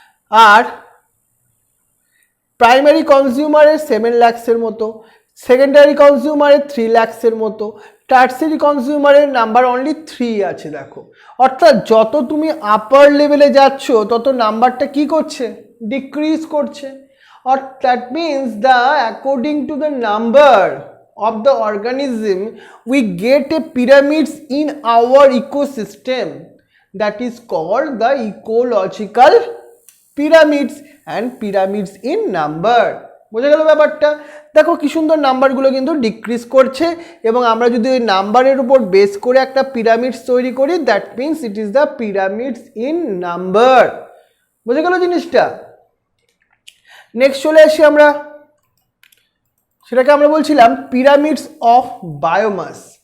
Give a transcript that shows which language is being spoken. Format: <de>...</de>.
<bn>আর primary কনজিউমারের 7 lakhs-এর মতো, secondary কনজিউমারের 3 lakhs-এর মতো, tertiary কনজিউমারের number only 3 আছে। দেখো, অর্থাৎ যত তুমি আপার লেভেলে যাচ্ছ তত নাম্বারটা কি করছে? ডিক্রিজ করছে।</bn> <en>or that means the according to the number of the organism we get a pyramids in our ecosystem, that is called the ecological pyramids and pyramids in number.</en> <bn>বোঝা গেল ব্যাপারটা? দেখো কি সুন্দর নাম্বারগুলো কিন্তু ডিক্রিজ করছে, এবং আমরা যদি ওই নাম্বারের উপর বেস করে একটা পিরামিডস তৈরি করি,</bn> <en>That means it is the pyramids in number.</en> <bn>বোঝা গেল জিনিসটা? নেক্সট চলে আসি আমরা, সেটাকে আমরা বলছিলাম পিরামিডস অফ বায়োমাস।</bn>